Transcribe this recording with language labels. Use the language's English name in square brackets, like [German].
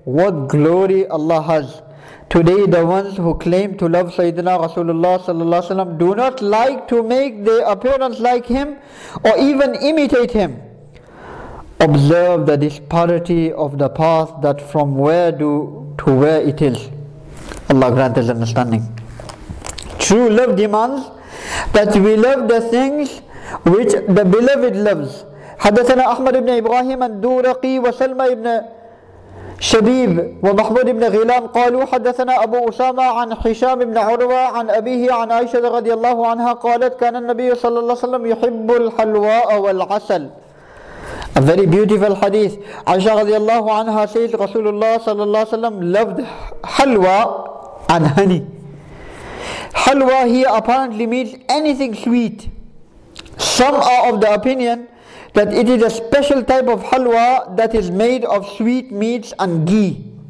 [English] What glory Allah has. Today the ones who claim to love Sayyidina Rasulullah sallallahu alaihi wasallam do not like to make their appearance like him or even imitate him. Observe the disparity of the path that from where to where it is. Allah grant us understanding. True love demands that we love the things which the beloved loves. [Arabic] حدثنا أحمد بن إبراهيم الدورقي وسلمى بن شبيب ومحمود بن غيلان قالوا حدثنا أبو أسامة عن هشام بن عروة عن أبيه عن عائشة رضي الله عنها قالت كان النبي صلى الله عليه وسلم يحب الحلواء والعسل. [English] A very beautiful hadith. Aisha radiallahu anha says Rasulullah sallallahu alaihi wasallam loved halwa and honey. Halwa here apparently means anything sweet. Some are of the opinion that it is a special type of halwa that is made of sweet meats and ghee.